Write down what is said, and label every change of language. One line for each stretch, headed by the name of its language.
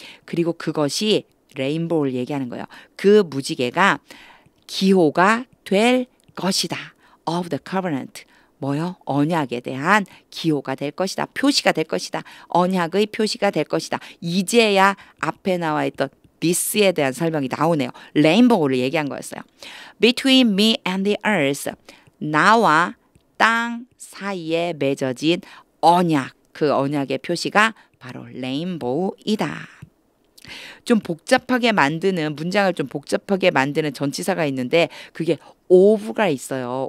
Korean: 그리고 그것이 레인보우를 얘기하는 거예요. 그 무지개가 기호가 될 것이다.
English: Of the covenant.
Korean: 뭐요? 언약에 대한 기호가 될 것이다. 표시가 될 것이다. 언약의 표시가 될 것이다. 이제야 앞에 나와 있던 this에 대한 설명이 나오네요. 레인보우를 얘기한 거였어요.
English: Between me and the earth.
Korean: 나와 땅 사이에 맺어진 언약. 그 언약의 표시가 바로 레인보우이다. 좀 복잡하게 만드는 문장을 좀 복잡하게 만드는 전치사가 있는데 그게 of가 있어요.